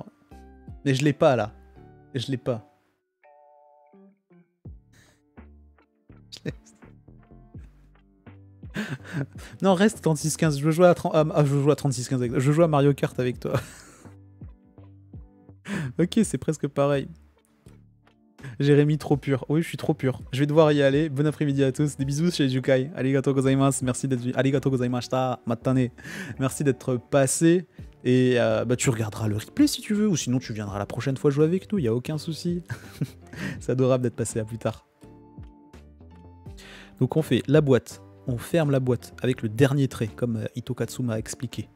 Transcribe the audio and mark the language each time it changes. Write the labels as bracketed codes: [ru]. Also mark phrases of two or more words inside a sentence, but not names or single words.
[fr] Mais je l'ai pas là. Je l'ai pas. Non, reste 36-15. Je veux jouer à 36-15 avec toi. Je veux jouer à Mario Kart avec toi. Ok, c'est presque pareil. Jérémy, trop pur. Oui, je suis trop pur. Je vais devoir y aller. Bon après-midi à tous. Des bisous chez Jukai. [ja] ありがとうございます. [fr] Merci d'être... [ja] ありがとうございました. [fr] Matane. Merci d'être passé. Et bah, tu regarderas le replay si tu veux, ou sinon tu viendras la prochaine fois jouer avec nous, il n'y a aucun souci. C'est adorable d'être passé à plus tard. Donc on fait la boîte, on ferme la boîte avec le dernier trait, comme Hitokatsu m'a expliqué.